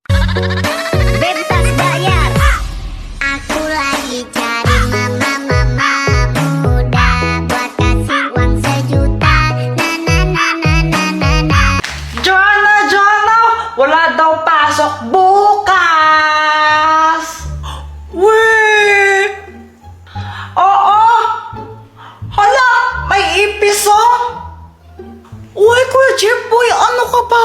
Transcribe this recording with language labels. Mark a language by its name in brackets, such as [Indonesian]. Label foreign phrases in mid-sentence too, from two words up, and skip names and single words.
[Indonesian] Bebas bayar. Aku lagi cari mama muda buat kasih uang 1 juta. Na na na na na na na. [Filipino] Joanna! Wala daw pasok bukas! Weh! Oo! Hala! May ipis oh! Uy, Kuya Jeffoy, ano ka ba?